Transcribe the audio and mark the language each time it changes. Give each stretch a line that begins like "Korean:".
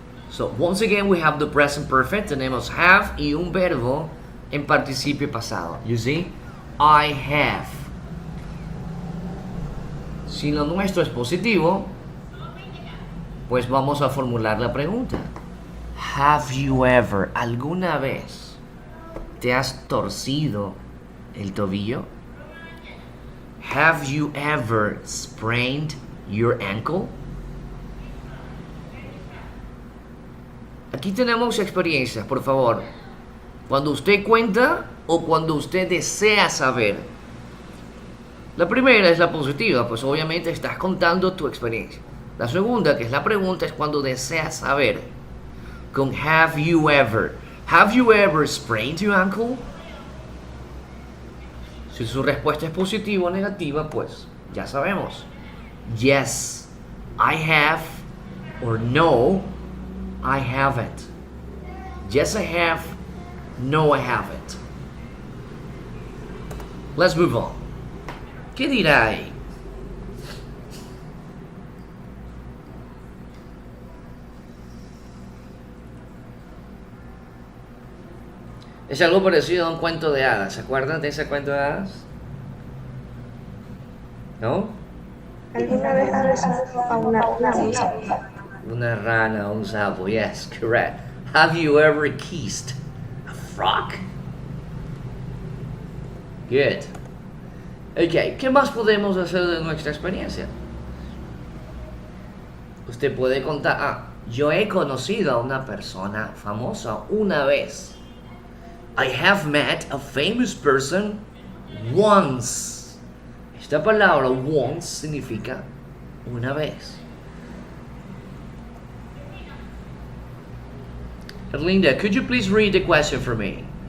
English: So, once again, we have the present perfect.
Spanish: Tenemos have y un verbo en participio pasado.
English: You see? I have.
Spanish: Si lo nuestro es positivo, pues vamos a formular la pregunta.
English: Have you ever,
Spanish: alguna vez, te has torcido el tobillo?
English: Have you ever sprained your ankle?
Spanish: Aquí tenemos experiencias, por favor. Cuando usted cuenta o cuando usted desea saber. La primera es la positiva, pues obviamente estás contando tu experiencia. La segunda, que es la pregunta, es cuando deseas saber.
English: Con have you ever sprained your ankle?
Spanish: Si su respuesta es positiva o negativa, pues ya sabemos.
English: Yes, I have, or no, I haven't. Yes, I have. No, I haven't. Let's move on.
Spanish: ¿Qué dirá ahí? Es algo parecido a un cuento de hadas. ¿Se acuerdan de ese cuento de hadas? No? ¿Alguna vez has besado a una rana o un sapo? Una rana, un sapo.
English: Yes, correct. Have you ever kissed a frog? Good.
Spanish: Ok, ¿qué más podemos hacer de nuestra experiencia? Usted puede contar, yo he conocido a una persona famosa una vez.
English: I have met a famous person once.
Spanish: Esta palabra once significa una vez.
English: Erlinda, could you please read the question for me?